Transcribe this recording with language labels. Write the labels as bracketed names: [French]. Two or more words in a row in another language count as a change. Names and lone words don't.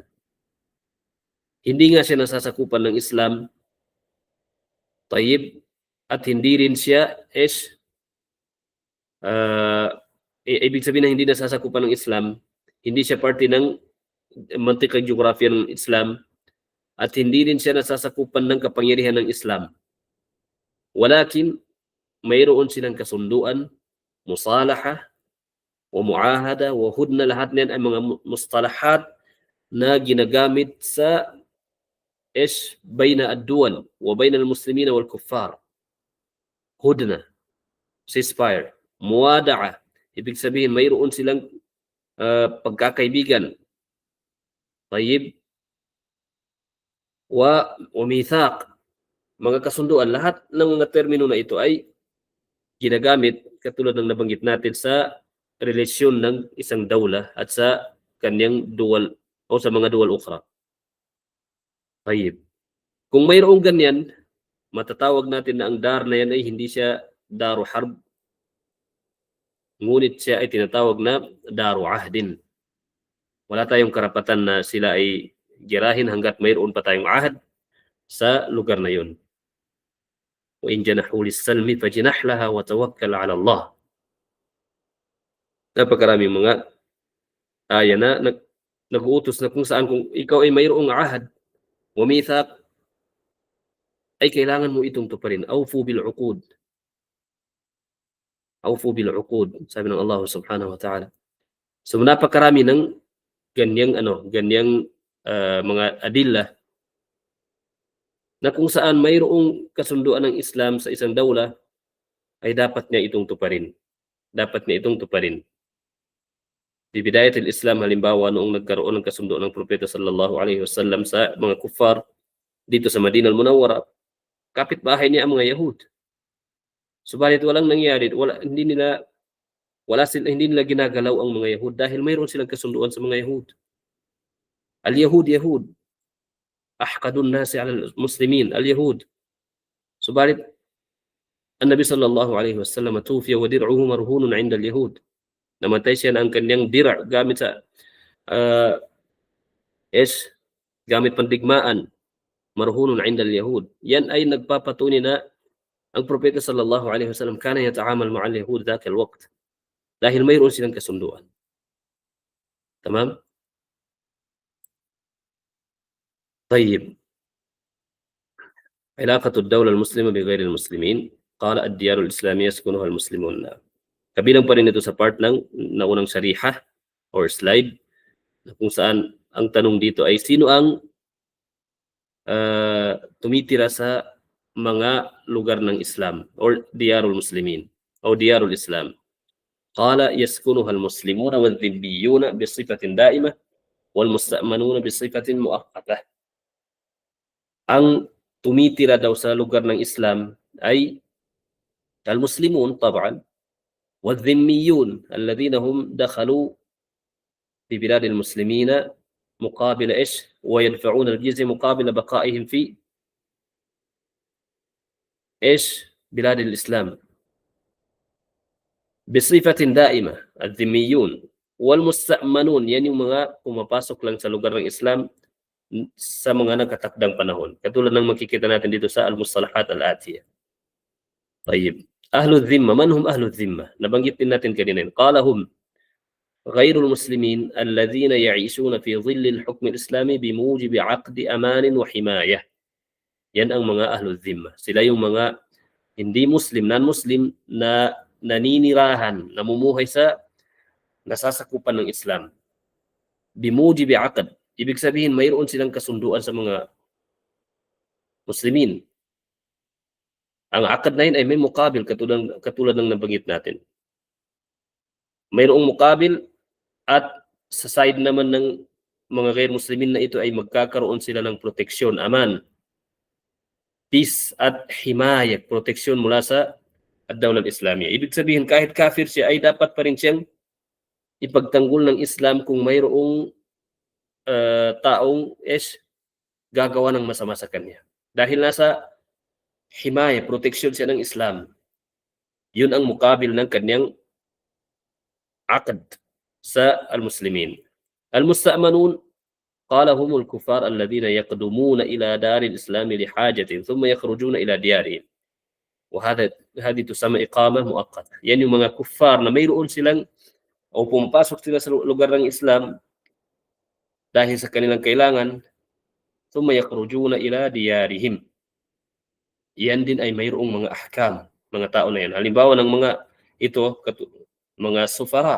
[Filipino] Hindi nga siya nasasakupan ng Islam. Tayyib. At hindi rin siya ibig sabihin na hindi nasasakupan ng Islam, hindi siya parte ng mantikang geography ng Islam, at hindi rin siya nasasakupan ng kapangyarihan ng Islam. Walakin mayroon silang kasunduan, [Arabic] مصالحة، ومعاهدة، وهدنة, [Filipino] lahat niyan ay mga mustalahat na ginagamit sa [Arabic] بين الدول وبين المسلمين والكفار. [Filipino] Hudna, ceasefire, muwada'a, ibig sabihin mayroon silang pagkakaibigan. [Arabic] طيب، وميثاق, [Filipino] mga kasunduan. Lahat ng mga termino na ito ay ginagamit katulad ng nabanggit natin sa relasyon ng isang dawla at sa kanyang dual o sa mga [Arabic] دول أخرى. [Filipino] Tayyib. Kung mayroong ganyan, matatawag natin na ang dar na yan ay hindi siya [Arabic] دار حرب, [Filipino] ngunit siya ay tinatawag na [Arabic] دار عهد. [Filipino] Wala tayong karapatan na sila ay girahin hanggat mayroon pa tayong ahad sa lugar na yun. [Arabic] وإن جنحوا للسلم فاجنح لها وتوكل على الله. [Filipino] Napakaraming mga aya na nag-uutos na kung saan kung ikaw ay mayroong [Arabic] عهد وميثاق [Filipino] ay kailangan mo itong tuparin. [Arabic] أوفوا بالعقود. أوفوا بالعقود, [Filipino] sabi ng Allah [Arabic] سبحانه وتعالى. [Filipino] So napakarami ng ganyang mga adilla na kung saan mayroong kasunduan ng Islam sa isang dawla ay dapat niya itong tuparin. Dapat niya itong tuparin. Di [Arabic] بداية الإسلام, [Filipino] halimbawa noong nagkaroon ng kasunduan ng Propeta [Arabic] صلى الله عليه وسلم [Filipino] sa mga kuffar dito sa Madinah al-Munawwara, kapitbahay niya ang mga Yahud. Subalit walang nangyari, hindi nila ginagalaw ang mga Yahud dahil mayroon silang kasunduan sa mga Yahud. [Arabic] اليهود يهود, أحقد الناس على المسلمين، اليهود. Subalit النبي صلى الله عليه وسلم توفي ودرعه مرهون عند اليهود. [Filipino] Namatay siya ng kanyang dira' gamit sa gamit pandigmaan, [Arabic] مرهون عند اليهود. [Filipino] Yan ay nagpapatunay na ang Propeta [Arabic] صلى الله عليه وسلم كان يتعامل مع اليهود ذاك الوقت [Filipino] dahil mayroon silang kasunduan. [Arabic] تمام? طيب. علاقة الدولة المسلمة بغير المسلمين. قال الديار الإسلامية يسكنها المسلمون. [Filipino] Kabilang pa rin ito sa part ng naunang shariha or slide kung saan ang tanong dito ay sino ang tumitira sa mga lugar ng Islam or [Arabic] ديار المسلمين [Filipino] o [Arabic] ديار الإسلام. قال يسكنها المسلمون والذميون بصفة دائمة والمستأمنون بصفة مؤقتة. [Filipino] Ang tumitira daw sa lugar ng Islam ay [Arabic] المسلمون طبعا والذميون الذين هم دخلوا في بلاد المسلمين مقابل ويدفعون الجزية مقابل بقائهم في بلاد الإسلام بصفة دائمة. الذميون والمستأمنون, [Filipino] yan yung mga pumapasok lang sa lugar ng Islam sa mga nagkatakdang panahon. Katulad ng makikita natin dito sa [Arabic] المصطلحات الآتية. [Filipino] Tayyib. [Arabic] أهل الذمة. من هم أهل الذمة? [Filipino] Nabanggit din natin kanina. [Arabic] قال هم غير المسلمين الذين يعيشون في ظل الحكم الإسلامي بموجب عقد أمان وحماية. [Filipino] Yan ang mga [Arabic] أهل الذمة. [Filipino] Sila yung mga hindi muslim, non-muslim na naninirahan, namumuhay sa nasasakupan ng Islam. [Arabic] بموجب عقد. [Filipino] Ibig sabihin, mayroon silang kasunduan sa mga muslimin. Ang akad na yun ay may mukabil, katulad ng nabanggit natin. Mayroong mukabil at sa side naman ng mga [Arabic] غير المسلمين [Filipino] na ito ay magkakaroon sila ng proteksyon, aman, peace at himaya, proteksyon mula sa [Arabic] الدولة الإسلامية. [Filipino] Ibig sabihin, kahit kafir siya ay dapat pa rin siyang ipagtanggol ng Islam kung mayroong taong gagawa ng masama sa kanya. Dahil nasa himaya, proteksyon siya ng Islam. Yun ang mukabil ng kanyang aqd sa al-muslimin. [Arabic] المستأمنون، قال هم الكفار الذين يقدمون إلى دار الإسلام لحاجة ثم يخرجون إلى ديارهم. هذه تسمى إقامة مؤقتة. [Filipino] Yan yung mga kuffar na mayroon silang o pumapasok sila sa lugar ng Islam dahil sa kanilang kailangan, [Arabic] ثم يخرجون إلى ديارهم. [Filipino] yan din ay mayroong mga ahkam, mga tao na yan. Halimbawa ng mga ito, mga sufara.